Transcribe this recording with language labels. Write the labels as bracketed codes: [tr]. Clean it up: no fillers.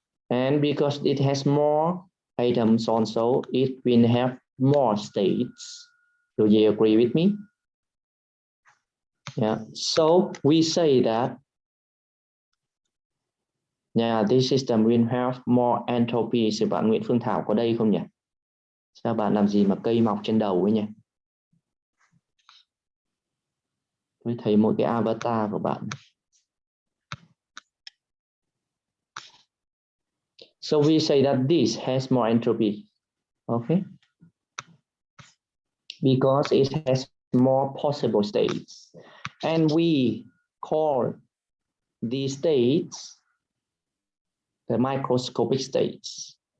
[en] And because it has more atoms also, it will have more states. Do you agree with me? Yeah, so we say that yeah, this system will have more entropy. [vi] Sự bạn Nguyễn Phương Thảo có đây không nhỉ? Sao bạn làm gì mà cây mọc trên đầu ấy nhỉ? Tôi thấy một cái avatar của bạn. [en] So we say that this has more entropy, okay? Because it has more possible states. And we call these states the microscopic states.